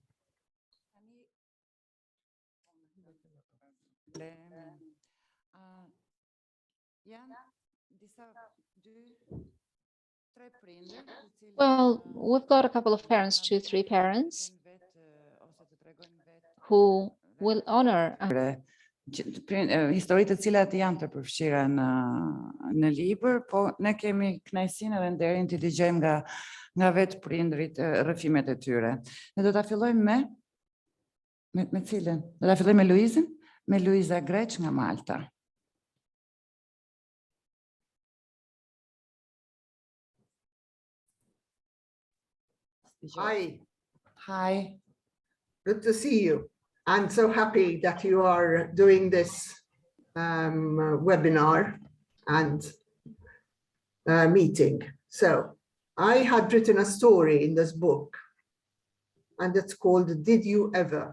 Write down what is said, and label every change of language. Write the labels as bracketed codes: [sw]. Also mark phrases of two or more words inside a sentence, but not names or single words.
[en] Well, we've got a couple of parents, 2, 3 parents, who will honor [sq] historitë të cilat janë të përfshira në libër, po ne kemi kënaqësinë edhe nderin të dëgjojmë nga vetë prindrit rrëfimet e tyre. Ne do ta fillojmë me cilën? Do ta fillojmë me Luizën, me Luiza Greç nga Malta. [en] Hi. Hi. Good to see you. I'm so happy that you are doing this webinar and meeting. So I had written a story in this book, and it's called Did You Ever?